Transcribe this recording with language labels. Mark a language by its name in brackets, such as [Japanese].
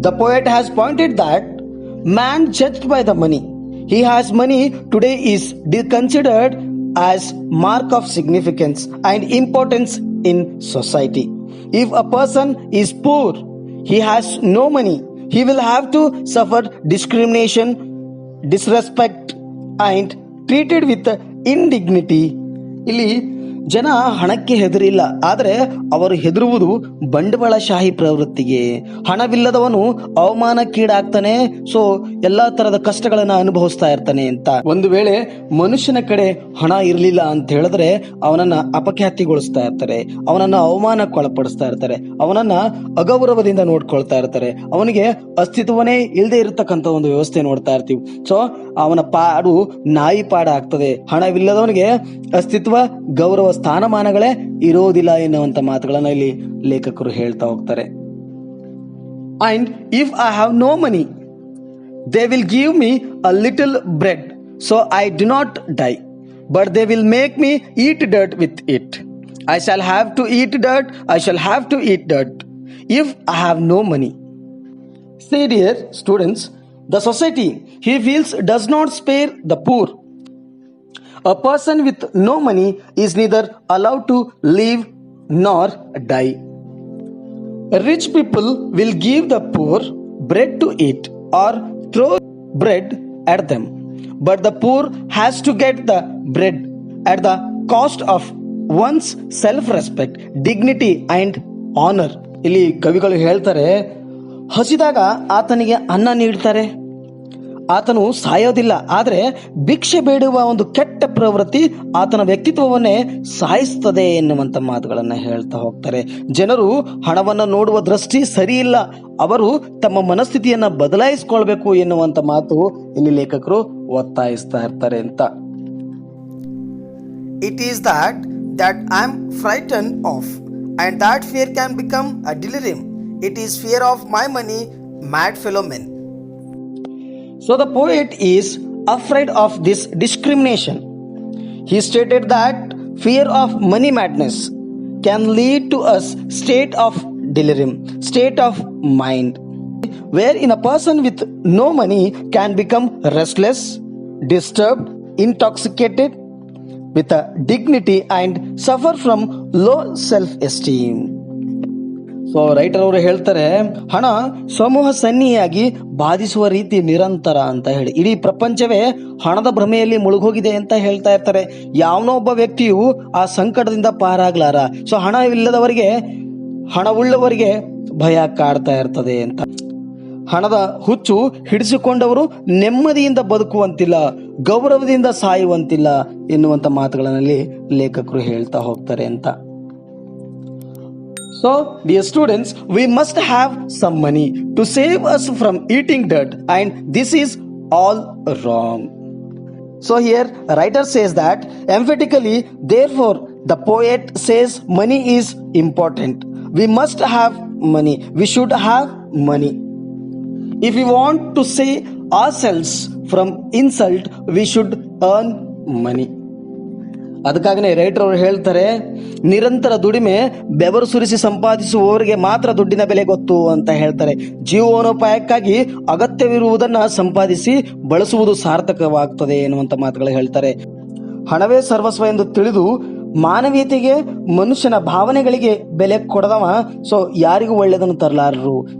[English] The poet has pointed that man judged by the money he has money today is considered as mark of significance and importance in society. If a person is poor, he has no money, he will have to suffer discrimination, disrespect and treated with indignity. [Kannada] ಇಲ್ಲಿ ಜನ ಹಣಕ್ಕೆ ಹೆದರಿಲ್ಲ, ಆದರೆ ಅವರು ಹೆದರುವುದು ಬಂಡವಾಳಶಾಹಿ ಪ್ರವೃತ್ತಿಗೆ. ಹಣವಿಲ್ಲದವನು ಅವಮಾನಕ್ಕೀಡಾಗ್ತಾನೆ, so ಎಲ್ಲಾ ತರದ ಕಷ್ಟಗಳನ್ನ ಅನುಭವಿಸ್ತಾ ಇರ್ತಾನೆ ಅಂತ. ಒಂದು ವೇಳೆ ಮನುಷ್ಯನ ಕಡೆ ಹಣ ಇರಲಿಲ್ಲ ಅಂತ ಹೇಳಿದ್ರೆ ಅವನನ್ನ ಅಪಖ್ಯಾತಿಗೊಳಿಸ್ತಾ ಇರ್ತಾರೆ, ಅವನನ್ನ ಅವಮಾನಕ್ಕೊಳಪಡಿಸ್ತಾ ಇರ್ತಾರೆ, ಅವನನ್ನ ಅಗೌರವದಿಂದ ನೋಡ್ಕೊಳ್ತಾ ಇರ್ತಾರೆ, ಅವನಿಗೆ ಅಸ್ತಿತ್ವನೇ ಇಲ್ಲದೆ ಇರತಕ್ಕಂತ ಒಂದು ವ್ಯವಸ್ಥೆ ನೋಡ್ತಾ ಇರ್ತೀವಿ. ಸೊ ಅವನ ಪಾಡು ನಾಯಿ ಪಾಡ ಆಗ್ತದೆ. ಹಣವಿಲ್ಲದವನಿಗೆ ಅಸ್ತಿತ್ವ, ಗೌರವ, ಸ್ಥಾನಮಾನಗಳೇ ಇರೋದಿಲ್ಲ ಎನ್ನುವಂತ ಮಾತುಗಳನ್ನ ಇಲ್ಲಿ ಲೇಖಕರು ಹೇಳ್ತಾ ಹೋಗ್ತಾರೆ. [English] And if I have no money, they will give me a little bread so I do not die, but they will make me eat dirt with it. I shall have to eat dirt, I shall have to eat dirt if I have no money. See dear students, the society he feels does not spare the poor. A person with no money is neither allowed to live nor die. Rich people will give the poor bread to eat or throw bread at them, but the poor has to get the bread at the cost of one's self-respect, dignity and honor. [Kannada] ಇಲ್ಲಿ ಕವಿಗಳು ಹೇಳ್ತಾರೆ, ಹಸಿದಾಗ ಆತನಿಗೆ ಅನ್ನ ನೀಡ್ತಾರೆ, ಆತನು ಸಾಯೋದಿಲ್ಲ, ಆದರೆ ಭಿಕ್ಷೆ ಬೇಡುವ ಒಂದು ಕೆಟ್ಟ ಪ್ರವೃತ್ತಿ ಆತನ ವ್ಯಕ್ತಿತ್ವವನ್ನೇ ಸಾಯಿಸ್ತದೆ ಎನ್ನುವಂತ ಮಾತುಗಳನ್ನ ಹೇಳ್ತಾ ಹೋಗ್ತಾರೆ. ಜನರು ಹಣವನ್ನು ನೋಡುವ ದೃಷ್ಟಿ ಸರಿ ಇಲ್ಲ, ಅವರು ತಮ್ಮ ಮನಸ್ಥಿತಿಯನ್ನ ಬದಲಾಯಿಸಿಕೊಳ್ಬೇಕು ಎನ್ನುವಂತ ಮಾತು ಇಲ್ಲಿ ಲೇಖಕರು ಒತ್ತಾಯಿಸ್ತಾ ಇರ್ತಾರೆ ಅಂತ. [English] It is that I am frightened of, and that fear can become a delirium. It is fear of my money, mad fellow men. So the poet is afraid of this discrimination. He stated that fear of money madness can lead to a state of delirium, state of mind, wherein a person with no money can become restless, disturbed, intoxicated with a dignity and suffer from low self-esteem. [Kannada] So writer ಅವರು ಹೇಳ್ತಾರೆ, ಹಣ ಸಮೂಹ ಸನ್ನಿಯಾಗಿ ಬಾಧಿಸುವ ರೀತಿ ನಿರಂತರ ಅಂತ ಹೇಳಿ ಇಡೀ ಪ್ರಪಂಚವೇ ಹಣದ ಭ್ರಮೆಯಲ್ಲಿ ಮುಳುಗೋಗಿದೆ ಅಂತ ಹೇಳ್ತಾ ಇರ್ತಾರೆ. ಯಾವನೋ ಒಬ್ಬ ವ್ಯಕ್ತಿಯು ಆ ಸಂಕಟದಿಂದ ಪಾರಾಗ್ಲಾರ. ಸೊ ಹಣವಿಲ್ಲದವರಿಗೆ, ಹಣವುಳ್ಳವರಿಗೆ ಭಯ ಕಾಡ್ತಾ ಇರ್ತದೆ ಅಂತ. ಹಣದ ಹುಚ್ಚು ಹಿಡಿಸಿಕೊಂಡವರು ನೆಮ್ಮದಿಯಿಂದ ಬದುಕುವಂತಿಲ್ಲ, ಗೌರವದಿಂದ ಸಾಯುವಂತಿಲ್ಲ ಎನ್ನುವಂತ ಮಾತುಗಳಲ್ಲಿ ಲೇಖಕರು ಹೇಳ್ತಾ ಹೋಗ್ತಾರೆ ಅಂತ. [English] So, dear students, we must have some money to save us from eating dirt, and this is all wrong. So here, writer says that emphatically, therefore, the poet says money is important. We must have money. We should have money. If we want to save ourselves from insult, we should earn money. [Kannada] ಅದಕ್ಕಾಗನೇ writer ಅವರು ಹೇಳ್ತಾರೆ, ನಿರಂತರ ದುಡಿಮೆ, ಬೆವರು ಸುರಿಸಿ ಸಂಪಾದಿಸುವವರಿಗೆ ಮಾತ್ರ ದುಡ್ಡಿನ ಬೆಲೆ ಗೊತ್ತು ಅಂತ ಹೇಳ್ತಾರೆ. ಜೀವನೋಪಾಯಕ್ಕಾಗಿ ಅಗತ್ಯವಿರುವುದನ್ನ ಸಂಪಾದಿಸಿ ಬಳಸುವುದು ಸಾರ್ಥಕವಾಗ್ತದೆ ಎನ್ನುವಂತ ಮಾತುಗಳು ಹೇಳ್ತಾರೆ. ಹಣವೇ ಸರ್ವಸ್ವ ಎಂದು ತಿಳಿದು ಮಾನವೀಯತೆಗೆ, ಮನುಷ್ಯನ ಭಾವನೆಗಳಿಗೆ ಬೆಲೆ ಕೊಡದವ ಸೊ ಯಾರಿಗೂ ಒಳ್ಳೆಯದನ್ನು ತರಲಾರರು.